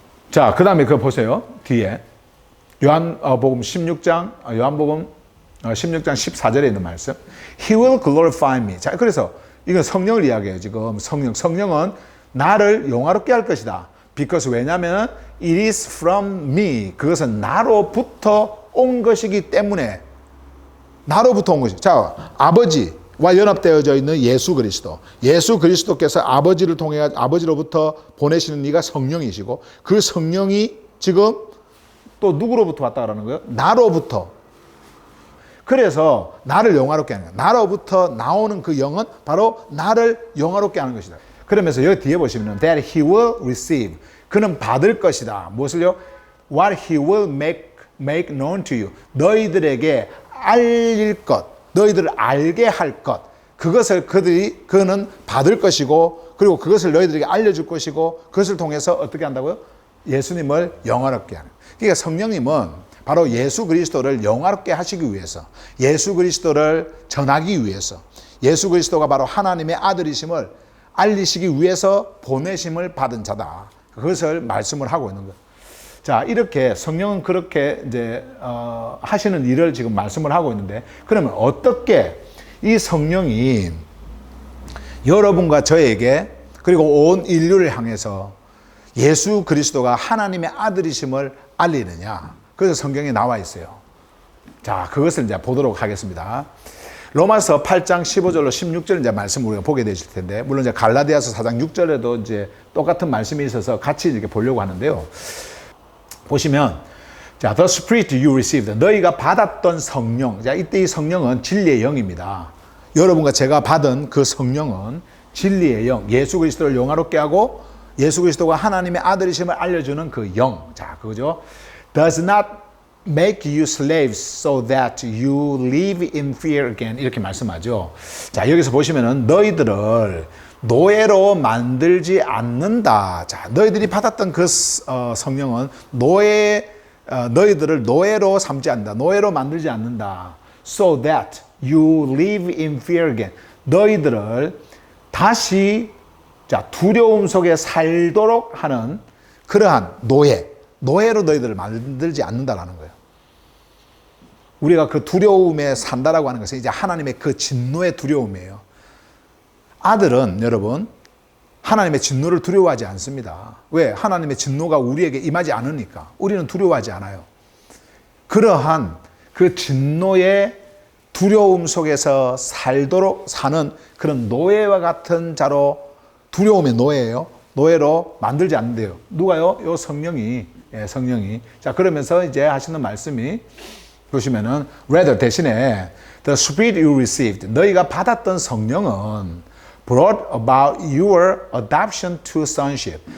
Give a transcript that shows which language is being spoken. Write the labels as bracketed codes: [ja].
[ko] 자, 그 다음에 그거 보세요. 뒤에 요한복음 16장 14절에 있는 말씀. [en] He will glorify me. [ko] 자, 그래서 이건 성령을 이야기해요. 지금 성령은 나를 영화롭게 할 것이다. [en] because [ko] 왜냐하면 [en] it is from me. [ko] 그것은 나로부터 온 것이기 때문에 나로부터 온 것이. 자, 아버지와 연합되어져 있는 예수 그리스도. 예수 그리스도께서 아버지를 통해 아버지로부터 보내시는 이가 성령이시고 그 성령이 지금 또 누구로부터 왔다라는 거예요? 나로부터. 그래서 나를 영화롭게 하는 거예요. 나로부터 나오는 그 영은 바로 나를 영화롭게 하는 것이다. 그러면서 여기 뒤에 보시면 [en] that he will receive. [ko] 그는 받을 것이다. 무엇을요? [en] What he will make known to you. [ko] 너희들에게 알릴 것, 너희들을 알게 할 것. 그것을 그는 받을 것이고 그리고 그것을 너희들에게 알려줄 것이고 그것을 통해서 어떻게 한다고요? 예수님을 영화롭게 하는. 그러니까 성령님은 바로 예수 그리스도를 영화롭게 하시기 위해서 예수 그리스도를 전하기 위해서 예수 그리스도가 바로 하나님의 아들이심을 알리시기 위해서 보내심을 받은 자다. 그것을 말씀을 하고 있는 거예요. 자, 이렇게 성령은 그렇게 이제 하시는 일을 지금 말씀을 하고 있는데 그러면 어떻게 이 성령이 여러분과 저에게 그리고 온 인류를 향해서 예수 그리스도가 하나님의 아들이심을 알리느냐. 그래서 성경에 나와 있어요. 자, 그것을 이제 보도록 하겠습니다. 로마서 8장 15절로 16절 이제 말씀을 우리가 보게 되실 텐데, 물론 이제 갈라디아서 4장 6절에도 이제 똑같은 말씀이 있어서 같이 이렇게 보려고 하는데요. 보시면, 자, [en] the spirit you received. [ko] 너희가 받았던 성령. 자, 이때 이 성령은 진리의 영입니다. 여러분과 제가 받은 그 성령은 진리의 영. 예수 그리스도를 영화롭게 하고 예수 그리스도가 하나님의 아들이심을 알려주는 그 영. 자, 그거죠. [en] Does not make you slaves so that you live in fear again. [ko] 이렇게 말씀하죠. 자, 여기서 보시면은 너희들을 노예로 만들지 않는다. 자, 너희들이 받았던 그 성령은 너희들을 노예로 삼지 않는다. 노예로 만들지 않는다. [en] So that you live in fear again. [ko] 너희들을 다시 자, 두려움 속에 살도록 하는 그러한 노예로 너희들을 만들지 않는다라는 거예요. 우리가 그 두려움에 산다라고 하는 것은 이제 하나님의 그 진노의 두려움이에요. 아들은 여러분 하나님의 진노를 두려워하지 않습니다. 왜? 하나님의 진노가 우리에게 임하지 않으니까. 우리는 두려워하지 않아요. 그러한 그 진노의 두려움 속에서 살도록 사는 그런 노예와 같은 자로 두려움의 노예예요. 노예로 만들지 않는데요. 누가요? 요 성령이. 예, 성령이. 자, 그러면서 이제 하시는 말씀이 보시면은 rather 대신에 [en] the spirit you received. [ko] 너희가 받았던 성령은 [en] brought about your adoption to sonship.